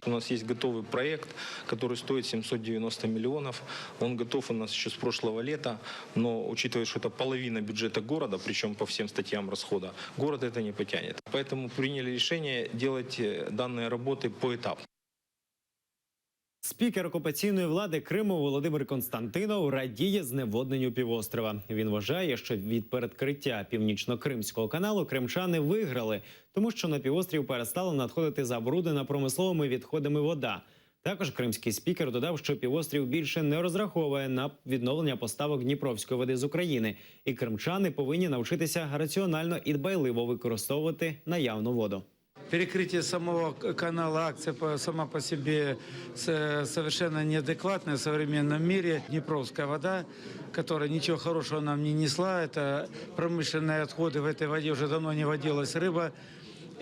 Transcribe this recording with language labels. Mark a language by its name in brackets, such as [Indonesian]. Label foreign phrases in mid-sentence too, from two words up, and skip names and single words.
[Russian] У нас есть готовый проект, который стоит 790 миллионов. Он готов у нас еще с прошлого лета, но учитывая, что это половина бюджета города, причем по всем статьям расхода, город это не потянет. Поэтому приняли решение делать данные работы поэтапно. [Ukrainian] Спікер окупаційної влади Криму Володимир Константинов радіє зневодненню півострова. Він вважає, що від передкриття Північно-Кримського каналу кримчани виграли, тому що на півострів перестала надходити забруднена промисловими відходами вода. Також кримський спікер додав, що півострів більше не розраховує на відновлення поставок Дніпровської води з України, і кримчани повинні навчитися раціонально і дбайливо використовувати наявну воду. [Russian] Перекрытие самого канала, акция сама по себе совершенно неадекватная в современном мире. Днепровская вода, которая ничего хорошего нам не несла, это промышленные отходы, в этой воде уже давно не водилась рыба.